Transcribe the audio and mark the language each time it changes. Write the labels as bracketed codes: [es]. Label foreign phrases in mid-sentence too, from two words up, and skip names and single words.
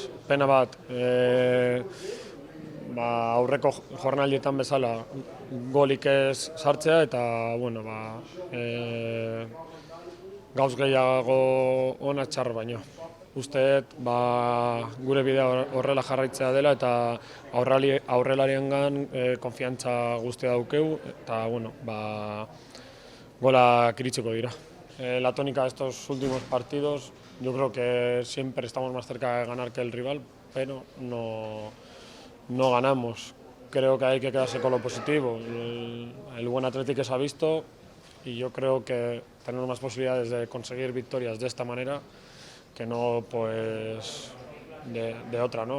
[eu] Pena bat, aurreko jornaldietan bezala golik ez sartzea eta, bueno, gauz gehiago ona txar baino. Usteet gure bidea horrela jarraitzea dela eta aurrelariengan konfiantza guztia daukeu eta bueno, golak iritsiko dira. [es] La tónica de estos últimos partidos, yo creo que siempre estamos más cerca de ganar que el rival, pero no ganamos. Creo que hay que quedarse con lo positivo. El buen Atleti que se ha visto y yo creo que tenemos más posibilidades de conseguir victorias de esta manera que no pues de otra, ¿no?